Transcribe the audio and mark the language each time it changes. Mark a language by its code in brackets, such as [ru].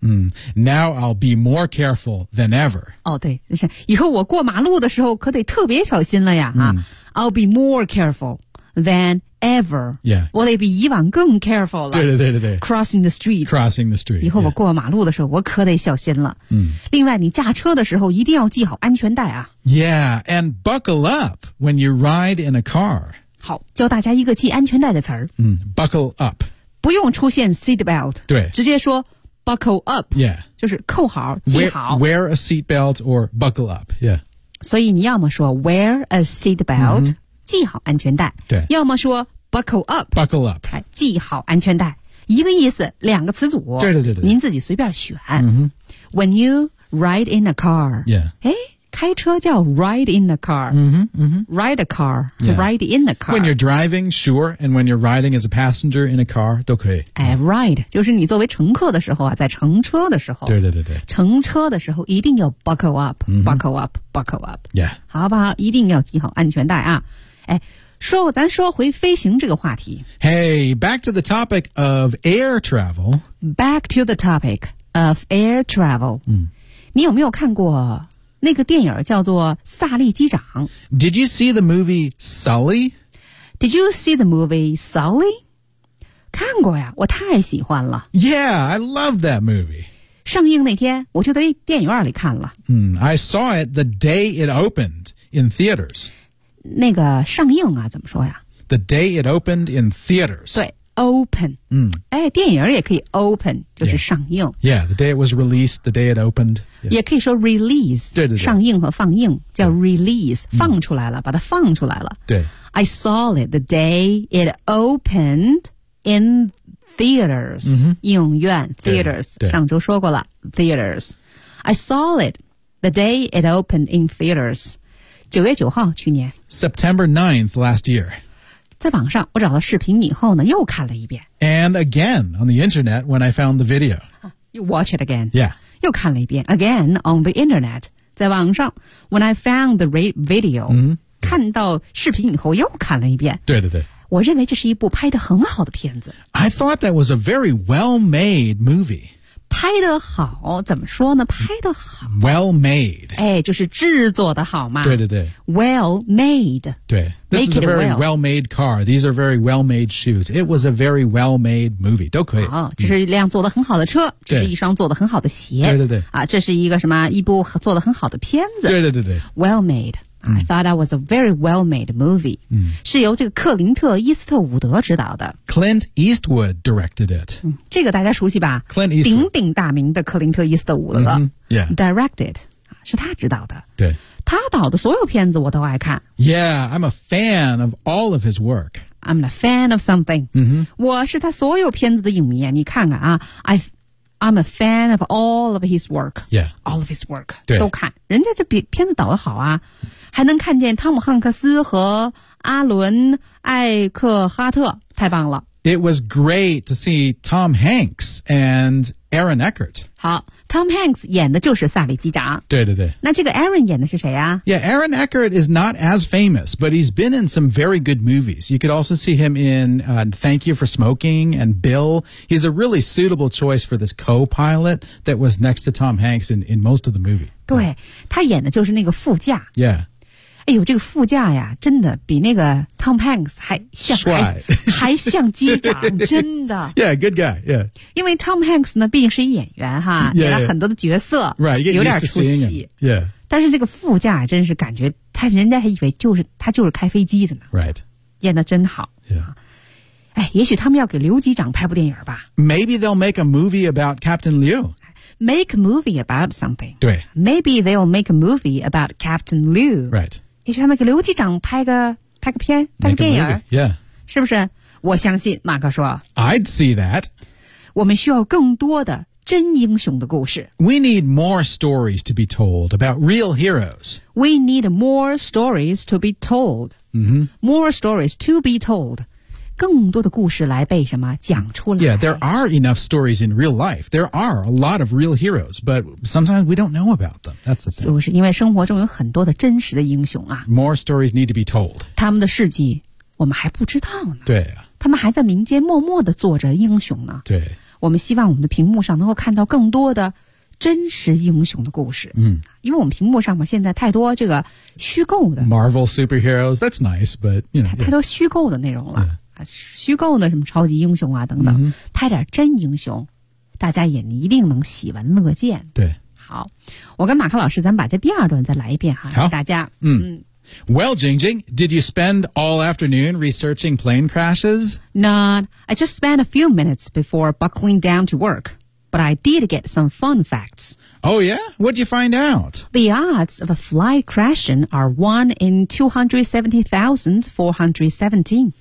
[en] 嗯、Now I'll be more careful than ever. [zh] 哦对是以后我过马路的时候可得特别小心了呀。嗯、 [en] I'll be more careful than ever. Yeah. [zh] 我得比以往更 careful 了。对对对对对。 [en] Crossing the street. Crossing the street. [zh] 以后我过马路的时候、 [en] yeah. [zh] 我可得小心了。嗯。另外你驾车的时候一定要系好安全带啊。 [en] Yeah, and buckle up when you ride in a car. [zh] 好教大家一个系安全带的词儿。 [en] 嗯 ,buckle up. [zh] 不用出现 seatbelt, 对直接说 [en] buckle up, yeah, [zh] 就是扣好系好。 [en] Wear a seatbelt or buckle up, yeah. [zh] 所以你要么说 [en] wear a seatbelt,、 [zh] mm-hmm. 系好安全带。对。要么说 buckle up, [en] buckle up, [zh] 系好安全带。一个意思两个词组。对对对对。您自己随便选。 [en] Mm-hmm. When you ride in a car, yeah. [zh] 诶开车叫 [en] ride in the car. Mm-hmm, mm-hmm. Ride a car,、yeah. ride in the car. When you're driving, sure, and when you're riding as a passenger in a car, [zh] 都可以。哎 ,ride, 就是你作为乘客的时候啊，在乘车的时候。对对对对。乘车的时候一定要 [en] buckle up,、mm-hmm. buckle up, buckle up. Yeah. [zh] 好不好，一定要系好安全带啊。哎，说咱说回飞行这个话题。 [en] Hey, back to the topic of air travel. Back to the topic of air travel.、嗯、 [zh] 你有没有看过那个电影叫做《萨利机长》。 [en] Did you see the movie Sully? Did you see the movie Sully? [zh] 看过呀，我太喜欢了。 [en] Yeah, I love that movie. [zh] 上映那天我就在电影院里看了。 [en] Mm, I saw it the day it opened in theaters. [zh] 那个上映啊，怎么说呀？ [en] The day it opened in theaters. 对。Open,、嗯、 [zh] 哎，电影也可以 open, 就是上映。 [en] Yeah, the day it was released, the day it opened.、Yeah. [zh] 也可以说 release, 对对对，上映和放映叫 release,、嗯、放出来了、嗯、把它放出来了。对。 [en] I saw it the day it opened in theaters,、嗯、 [zh] 影院 theaters, 上周说过了 theaters. [en] I saw it the day it opened in theaters. [zh] 9月9号去年。 [en] September 9th last year. [zh] 在网上我找到视频以后呢又看了一遍。 [en] And again on the internet when I found the video. You watch it again. Yeah. [zh] 又看了一遍。 [en] Again on the internet. [zh] 在网上 [en] when I found the video,、 mm-hmm. [zh] 看到视频以后又看了一遍。对对对。我认为这是一部拍得很好的片子。 [en] I thought that was a very well-made movie. [zh] 拍得好怎么说呢拍得好 [en] Well made [zh] 哎，就是制作的好嘛对对对 [en] Well made 对 This、 Make、 is a very、 well. well-made car These are very well-made shoes It was a very well-made movie [zh] 都可以、哦、这是一辆做得很好的车、嗯、这是一双做得很好的鞋对对对啊，这是一个什么一部做得很好的片子对对对对 [en] Well made、嗯、I thought that was a very well-made movie、嗯、 [zh] 是由这个克林特·伊斯特伍德执导的 [en] Clint Eastwood directed it、 [zh] 嗯这个大家熟悉吧 [en] Clint Eastwood [zh] 鼎鼎大名的克林特·伊斯特伍德、 [en] mm-hmm. yeah. [zh] Directed 是他执导的对他导的所有片子我都爱看 [en] Yeah, I'm a fan of all of his work I'm a fan of something、 mm-hmm. [zh] 我是他所有片子的影迷你看看啊 [en] I'm a fan of all of his work Yeah All of his work [zh] 对都看人家这片子导得好啊还能看见汤姆·汉克斯和阿伦·艾克哈特太棒了 [en] It was great to see Tom Hanks and Aaron Eckhart. [zh] 好 ,Tom Hanks 演的就是萨利机长。对对对。那这个 Aaron 演的是谁啊 [en] ?Yeah, Aaron Eckhart is not as famous, but he's been in some very good movies. You could also see him in、Thank You for Smoking and Bill. He's a really suitable choice for this co-pilot that was next to Tom Hanks in most of the movie. [zh] 对、oh. 他演的就是那个副驾。 [en] Yeah. [zh] 哎呦，这个副驾呀，真的比那个 Tom Hanks 还像帅，还像机长，真的。 [en] Yeah, good guy. Yeah. [zh] 因为 Tom Hanks 呢，毕竟是演员哈，演、 [en] yeah, [zh] 了很多的角色， [en] right, [zh] 有点出戏。 [en] Yeah. [zh] 但是这个副驾真是感觉他，人家还以为就是他就是开飞机的呢。 [en] Right. [zh] 演的真好。 [en] Yeah. [zh] 哎，也许他们要给刘机长拍部电影吧。 [en] Maybe they'll make a movie about Captain Liu. Make a movie about something. [zh] 对 [en] Maybe they'll make a movie about Captain Liu. Right. [zh] 也许他们给刘机长拍个片拍个电影 [en] Yeah. [zh] 是不是我相信马克说 [en] I'd see that. [zh] 我们需要更多的真英雄的故事 [en] We need more stories to be told about real heroes. We need more stories to be told.、 Mm-hmm. More stories to be told. [zh] 更多的故事来被什么讲出来 [en] Yeah, there are enough stories in real life. There are a lot of real heroes, but sometimes we don't know about them. That's the thing. [zh] 就是因为生活中有很多的真实的英雄啊。 [en] More stories need to be told. [zh] 他们的事迹我们还不知道呢。对啊。他们还在民间默默地做着英雄呢。对。我们希望我们的屏幕上能够看到更多的真实英雄的故事。嗯。因为我们屏幕上嘛现在太多这个虚构的。 [en] Marvel superheroes, that's nice, but, you know.、Yeah. [zh] 太多虚构的内容了。 [en] Yeah. [zh] 虚构的什么超级英雄啊等等、mm-hmm. 拍点真英雄大家也一定能喜闻乐见对好我跟马克老师咱们把这第二段再来一遍哈好大家 [en] Well, Jingjing, did you spend all afternoon researching plane crashes? Not, I just spent a few minutes before buckling down to work But I did get some fun facts Oh, yeah? What'd you find out? The odds of a fly crashing are 1 in 270,417.